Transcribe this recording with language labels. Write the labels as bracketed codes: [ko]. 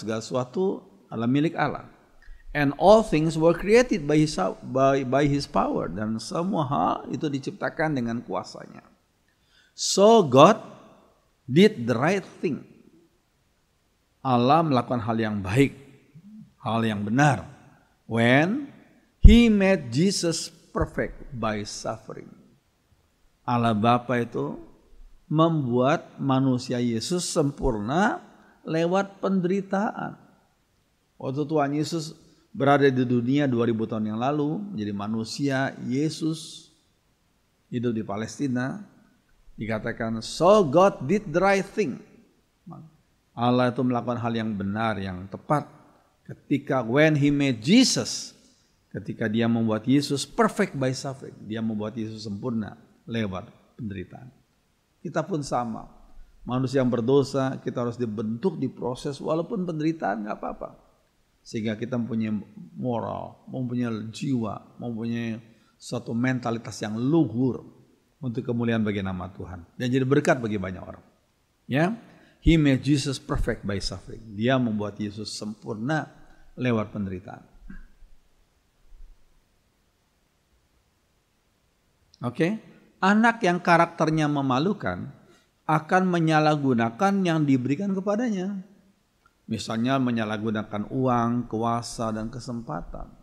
[id] Segala sesuatu adalah milik Allah. [en] And all things were created by his power. [id] Dan semua hal itu diciptakan dengan kuasanya. [en] So God did the right thing. [id] Allah melakukan hal yang baik, hal yang benar. [en] When he made Jesus perfect by suffering. [id] Allah Bapa itu membuat manusia Yesus sempurna lewat penderitaan. Waktu Tuhan Yesus berada di dunia 2000 tahun yang lalu, menjadi manusia, Yesus hidup di Palestina, dikatakan, [en] so God did the right thing. [id] Allah itu melakukan hal yang benar, yang tepat. Ketika [en] when he made Jesus, [id] ketika dia membuat Yesus [en] perfect by suffering, [id] dia membuat Yesus sempurna lewat penderitaan. Kita pun sama, manusia yang berdosa, kita harus dibentuk, diproses, walaupun penderitaan gak apa-apa. Sehingga kita mempunyai moral, mempunyai jiwa, mempunyai suatu mentalitas yang luhur untuk kemuliaan bagi nama Tuhan. Dan jadi berkat bagi banyak orang. [en] Ya, he made Jesus perfect by suffering. [id] Dia membuat Yesus sempurna lewat penderitaan. Oke, anak yang karakternya memalukan akan menyalahgunakan yang diberikan kepadanya. Misalnya menyalahgunakan uang, kuasa, dan kesempatan.